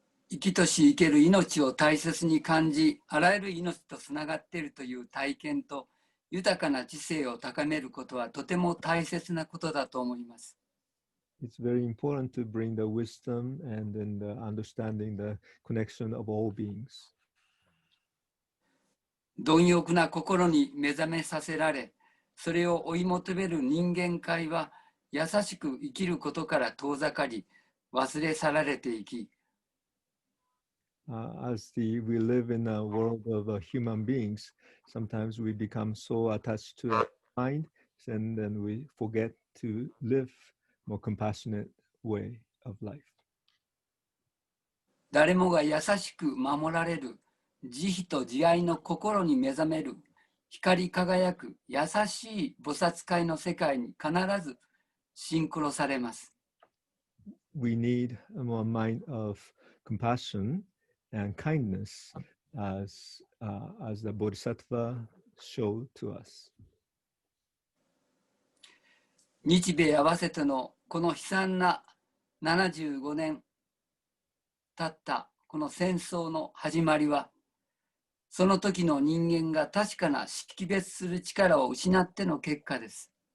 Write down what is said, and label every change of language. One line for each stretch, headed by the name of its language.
Japanese: 生きとし生ける命を大切に感じ、あらゆる命とつながっているという体験と豊かな知性を高めることはとても大切なことだと思います。
English: It's very important to bring the wisdom and then the understanding the connection of all beings.
Japanese: 貪欲な心に目覚めさせられ、それを追い求める人間界は優しく生きることから遠ざかり、忘れ去られていき、
English: as we live in a world of human beings, sometimes we become so attached to our mind, and then we forget to live more compassionate way of life.
Japanese: 誰もが優しく守られる慈悲と慈愛の心に目覚める光り輝く優しい菩薩界の世界に必ずシンクロされます。
English: We need a more mind of compassion and kindness as the Bodhisattva showed to us.
Japanese: 日米合わせてのこの悲惨な75年経ったこの戦争の始まりは、その時の人間が確かな識別する力を失っての結果です。